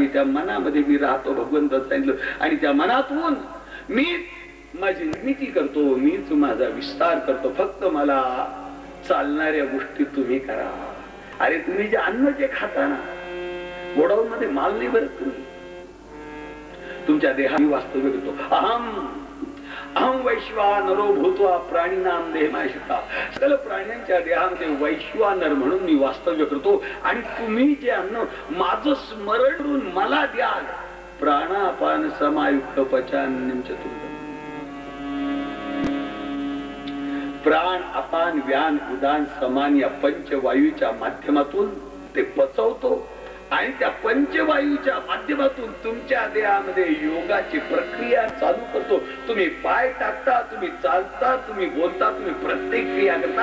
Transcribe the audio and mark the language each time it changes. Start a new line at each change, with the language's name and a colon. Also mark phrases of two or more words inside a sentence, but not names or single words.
Marathi: त्या मनामध्ये मी राहतो भगवंत सांगितलं. आणि त्या मनातून मी माझी निर्मिती करतो. मीच माझा विस्तार करतो. फक्त मला चालणाऱ्या गोष्टी तुम्ही करा. अरे तुम्ही जे अन्न जे खाता ना, गोडाऊन मध्ये माल नाही भरत तुम्ही. तुमच्या देहात वास्तव्य करतो.
Sanskrit: अहम वैश्वानरो भूत्वा प्राणीनाम देहमायिता.
Marathi: सकल प्राण्यांच्या देहामध्ये वैश्वानर म्हणून मी वास्तव्य करतो. आणि तुम्ही जे अन्न माझं स्मरण करून मला द्याल.
Sanskrit: प्राणापान समायुक्त पचान्यम चतुर्थ.
Marathi: प्राण अपान व्यान उदान समान या पंचवायूच्या माध्यमातून ते पचवतो. आणि त्या पंचवायूच्या माध्यमातून तुमच्या देहामध्ये योगाची प्रक्रिया चालू करतो. तुम्ही पाय टाकता, तुम्ही चालता, तुम्ही बोलता, तुम्ही प्रत्येक क्रिया करता.